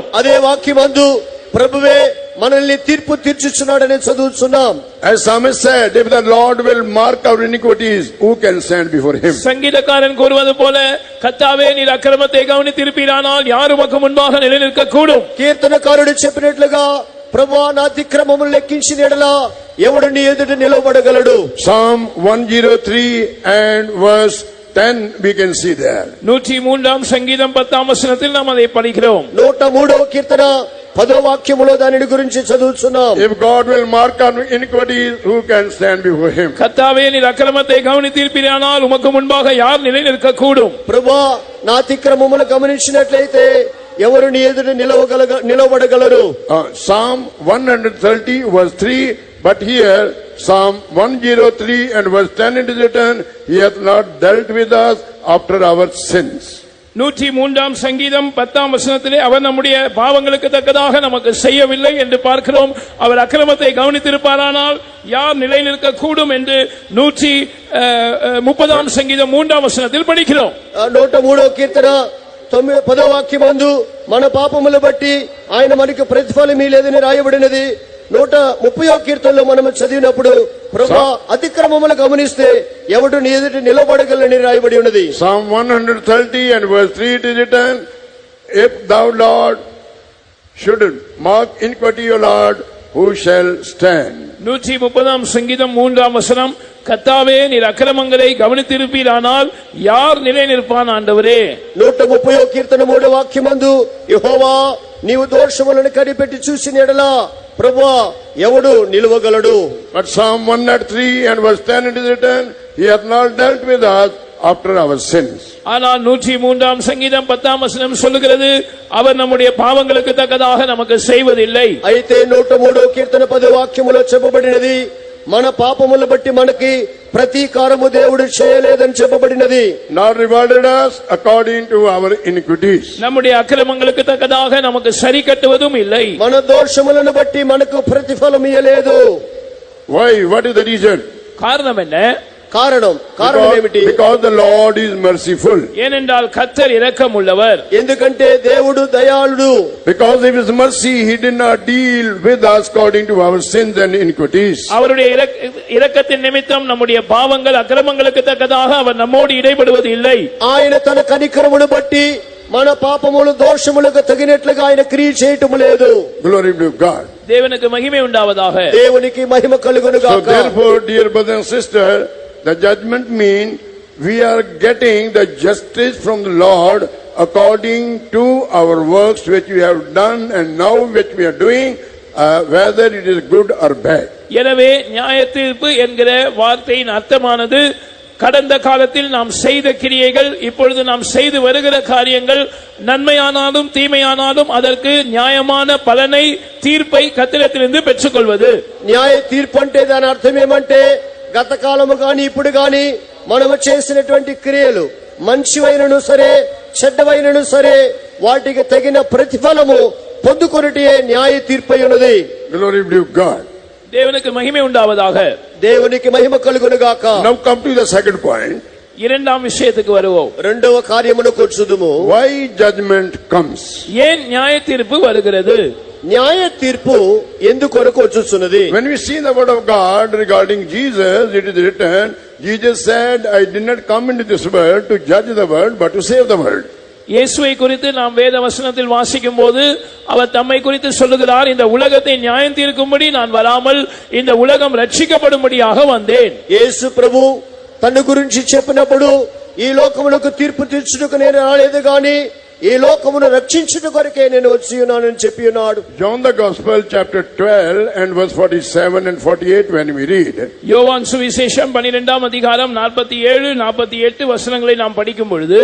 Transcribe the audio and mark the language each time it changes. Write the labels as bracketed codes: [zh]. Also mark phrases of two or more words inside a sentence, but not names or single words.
[te] అదే వాక్యమందు ప్రభువే మనల్ని తీర్పు తీర్చుచున్నాడని చదువుచున్నాం. [en] As psalmist said, if the Lord will mark our iniquities, who can stand before him? [ta] சங்கீதக்காரன் கூறுவது போல கர்த்தாவே நீர் அக்கிரமத்தை கவனித்திருப்பீரானால் யார் உமக்கு முன்பாக நிலைநிற்க கூடும்? [te] కీర్తనకారుడు చెప్పినట్లుగా ప్రభువా నా అతిక్రమములు లెక్కించిన యెడల ఎవడు నీ ఎదుట నిలవబడగలడు? [en] Psalm 103 and verse 10 we can see there. [ta] 103ஆம் சங்கீதம் 10ஆம் வசனத்தில் நாம் அதை படிக்கிறோம். [te] 103వ కీర్తన 10వ వాక్యములో దానిని గురించి చదువుచున్నాం. [en] If God will mark our iniquities, who can stand before him? [ta] கர்த்தாவே நீர் அக்கிரமத்தை கவனித்திருப்பீரானால் உமக்கு முன்பாக யார் நிலைநிற்க கூடும்? [te] ప్రభువా నా అతిక్రమములు గమనించినట్లయితే ఎవరు నీ ఎదుట నిలవబడగలరు? [en] Psalm 130 verse 3, but here Psalm 103 and verse 10 it is written, he hath not dealt with us after our sins. [ta] 103ஆம் சங்கீதம் 10ஆம் வசனத்திலே அவர் நம்முடைய பாவங்களுக்கு தக்கதாக நமக்கு செய்யவில்லை என்று பார்க்கிறோம். அவர் அக்கிரமத்தை கவனித்திருப்பாரானால் யார் நிலை நிற்க கூடும் என்று 130ஆம் சங்கீதம் 3ஆம் வசனத்தில் படிக்கிறோம். [te] 103వ కీర్తన 10వ వాక్యమందు మన పాపములు బట్టి ఆయన మనకు ప్రతిఫలం ఇయ్యలేదని రాయబడినది. 130వ కీర్తనలో మనం చదివినప్పుడు ప్రభువా అతిక్రమములు గమనిస్తే ఎవడు నీ ఎదుట నిలబడగలనని రాయబడి ఉన్నది. [en] Psalm 130 and verse 3 it is written, if thou Lord should mark iniquity, O Lord, who shall stand? [ta] 130ஆம் சங்கீதம் 3ஆம் வசனம், கர்த்தாவே நீர் அக்கிரமங்களை கவனித்திருப்பீரானால் யார் நிலை நிற்பான் ஆண்டவரே? [te] 130వ కీర్తన 3వ వాక్యమందు యెహోవా నీవు దోషములను కనిపెట్టి చూసిన యెడల ప్రభువా ఎవడు నిలువగలడు? [en] But Psalm 103 and verse 10 it is written, he hath not dealt with us after our sins. [ta] ஆனால் 103ஆம் சங்கீதம் 10ஆம் வசனம் சொல்லுகிறது, அவர் நம்முடைய பாவங்களுக்கு தக்கதாக நமக்கு செய்வதில்லை. [te] అయితే 103వ కీర్తన 10వ వాక్యములో చెప్పబడినది, మన పాపముల బట్టి మనకి ప్రతీకారము దేవుడు చేయలేదని చెప్పబడినది. [en] Not rewarded us according to our iniquities. [ta] நம்முடைய அக்கிரமங்களுக்கு தக்கதாக நமக்கு சரி கட்டுவதும் இல்லை. [te] మన దోషములను బట్టి మనకు ప్రతిఫలం ఇయ్యలేదు. [en] Why? What is the reason? [ta] காரணம் என்ன? [te] కారణం ఏమిటి? [en] Because the Lord is merciful. [ta] ஏனென்றால் கர்த்தர் இரக்கமுள்ளவர். [te] ఎందుకంటే దేవుడు దయాళుడు. [en] Because of his mercy he did not deal with us according to our sins and iniquities. [ta] அவருடைய இரக்கத்தின் நிமித்தம் நம்முடைய பாவங்கள் அக்கிரமங்களுக்கு தக்கதாக அவர் நம்மோடு இடைபடுவது இல்லை. [te] ఆయన తన కనికరమును బట్టి మన పాపములు దోషములకు తగినట్లుగా ఆయన క్రియ చేయటం లేదు. [en] Glory to God. [ta] தேவனுக்கு மகிமை உண்டாவதாக. [te] దేవునికి మహిమ కలుగును గాక. [en] So therefore, dear brother and sister, the judgment means we are getting the justice from the Lord according to our works which we have done and now which we are doing, whether it is good or bad. [ta] எனவே நியாயத்தீர்ப்பு என்கிற வார்த்தையின் அர்த்தமானது கடந்த காலத்தில் நாம் செய்த கிரியைகள், இப்பொழுது நாம் செய்து வருகிற காரியங்கள் நன்மையானாலும் தீமையானாலும் அதற்கு நியாயமான பலனை, தீர்ப்பை கர்த்தரிடத்திலிருந்து பெற்றுக்கொள்வது. [te] న్యాయ తీర్పు అంటే దాని అర్థం ఏమంటే గత కాలము గాని ఇప్పుడు గాని మనము చేసినటువంటి క్రియలు మంచివైనను సరే చెడ్డవైనను సరే వాటికి తగిన ప్రతిఫలము పొందుకొనుటే న్యాయ తీర్పై ఉన్నది. [en] Glory to God. [ta] தேவனுக்கு மகிமை உண்டாவதாக. [te] దేవునికి మహిమ కలుగును గాక. [en] Now come to the second point. [ta] இரண்டாம் விஷயத்துக்கு வருவோம். [te] రెండవ కార్యమునకు వచ్చుదుము. [en] Why judgment comes? [ta] ஏன் நியாய தீர்ப்பு வருகிறது? [te] న్యాయ తీర్పు ఎందుకొరకు వచ్చుచున్నది? [en] When we see the word of God regarding Jesus, it is written, Jesus said, I did not come into this world to judge the world but to save the world. [ta] இயேசுவை குறித்து நாம் வேத வசனத்தில் வாசிக்கும் போது அவர் தம்மை குறித்து சொல்லுகிறார், இந்த உலகத்தை நியாயம் தீர்க்கும்படி நான் வராமல் இந்த உலகம் ரட்சிக்கப்படும்படியாக வந்தேன். [te] యేసు ప్రభు తన గురించి చెప్పినప్పుడు ఈ లోకమునకు తీర్పు తీర్చుటకు నేను రాలేదు గాని ఈ లోకమును రక్షించుట కొరకే నేను వచ్చి ఉన్నానని చెప్పి ఉన్నాడు. [en] John the Gospel chapter 12 and verse 47 and 48 when we read. [ta] யோவான் சுவிசேஷம் 12ஆம் அதிகாரம் 47 48 வசனங்களை நாம் படிக்கும் பொழுது,